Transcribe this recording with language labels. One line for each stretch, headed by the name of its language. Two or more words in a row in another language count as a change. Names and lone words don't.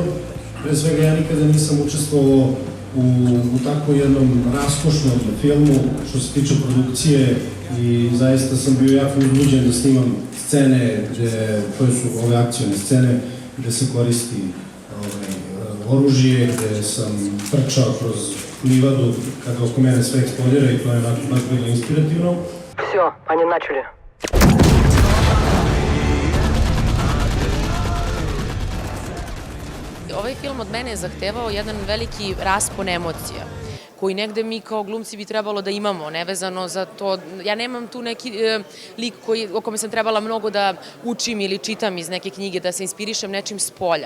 Serbian: Pre svega ja nikada nisam učestvovao u tako jednom raskošnom filmu što se tiče produkcije i zaista sam bio jako uzbuđen da snimam scene koje su ove akcione scene gde se koristi oružje, gde sam trčao kroz livadu kada oko mene sve eksplodira i to je baš bilo inspirativno.
Russian: Все, они начали.
Serbian: Ovaj film od mene je zahtevao jedan veliki raspon emocija koji negde mi kao glumci bi trebalo da imamo, nevezano za to. Ja nemam tu neki lik o kome sam trebala mnogo da učim ili čitam iz neke knjige, da se inspirišem nečim s polja.